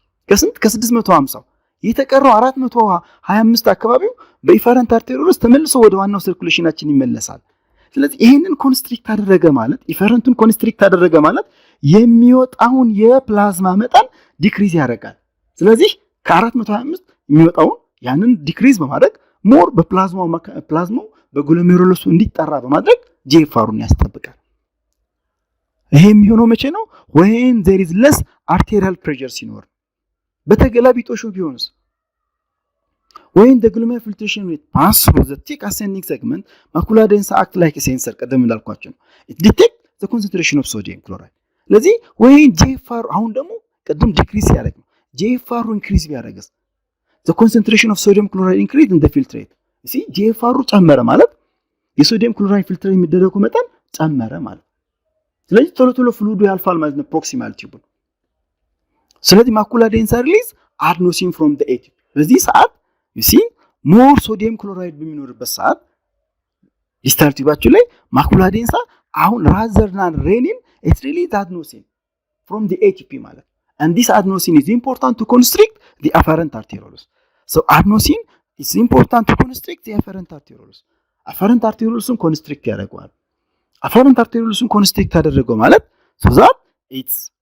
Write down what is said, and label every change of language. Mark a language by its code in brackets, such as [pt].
[am] ከ650 የተቀረው 425 አካባቢው በኢፈረንት አርቴሪዮልስ ተመልሶ ወደ ዋናው ሰርኩሌሽናችን ይመለሳል። ስለዚህ ይሄንን ኮንስትሪክት አደረገ ማለት ኢፈረንቱን ኮንስትሪክት አደረገ ማለት የሚወጣውን የፕላዝማ መጠን ዲክሪዝ ያደርጋል። ስለዚህ ከ425 የሚወጣውን ያንን ዲክሪዝ በማድረግ ሞር በፕላዝማው በግሎሜሩሎሱ እንዲጣራ በማድረግ ጂኤፍአሩን ያስጠብቃል። ይሄ የሚሆነው መቼ ነው? [en] when there is less arterial pressure [am] ሲኖር። በተገላቢጦሹ ቢሆንስ [en] when the glomerular filtration rate pass through the thick ascending segment macula densa act like a sensor [am] ቀደም እንዳልኳችሁ ነው [en] it detect the concentration of sodium chloride። [am] ስለዚህ [en] when GFR [am] አሁን ደግሞ ቀደም ዲክሪዝ ያደርግ ነው GFR ኢንክሪዝ ቢያደርግስ [en] the concentration of sodium chloride increase in the filtrate you see [am] GFR ጨመረ ማለት የሶዲየም ክሎራይድ ፊልትሬት የሚደረገው መጠን ጨመረ ማለት ስለዚህ ቶሎ ፍሉዱ ያልፋል ማለት ነው ፕሮክሲማል ቲዩብ ስለዚህ ማኩላ ዴንሳ ሪሊዝ አድኖሲን [en] from the ATP [am] በዚህ ሰዓት [en] you see more sodium chloride [am] በሚኖርበት ሰዓት ዲስታል ቲዩባችሁ ላይ ማኩላ ዴንሳ አሁን [en] rather than renin it release adenosine from the ATP ማለት and this adenosine is important to constrict the afferent arterioles so adenosine is important to constrict the afferent arterioles afferent arterioles constrict ያደርጋል afferent arterioles constrict [am] ያደረገው ማለት [en] so that it's